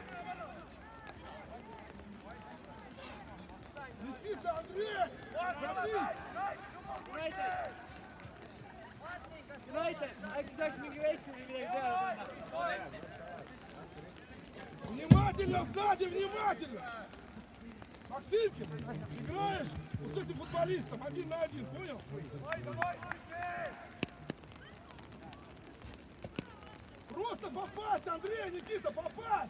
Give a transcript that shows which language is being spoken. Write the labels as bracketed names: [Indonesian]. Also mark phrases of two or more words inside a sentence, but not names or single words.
[Russian] Никита, Андрей! Забей! [Estonian] Äkki saaks mingi vesti või midagi peale panna? [Russian] Внимательно сзади, внимательно! Максимкин, играешь вот с этим футболистом 1 на 1, понял? Просто попасть, Андрей, Никита, попасть!